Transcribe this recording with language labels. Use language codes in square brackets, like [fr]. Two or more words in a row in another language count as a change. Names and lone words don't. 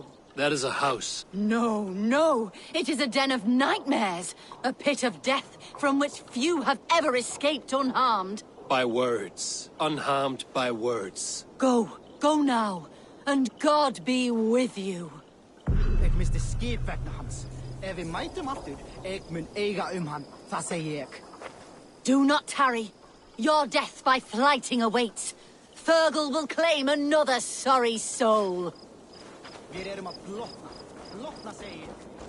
[en] That is a house. No. It is a den of nightmares. A pit of death from which few have ever escaped unharmed. By words. Unharmed by words. Go now. And God be with you. [is] Ek misti skip vegna hans. Ef við mætum aftur, ek mun eiga hann, það segi ek. [en] Do not tarry. Your death by flighting awaits. Fergal will claim another sorry soul. [is] Við erum að blotna segi ég.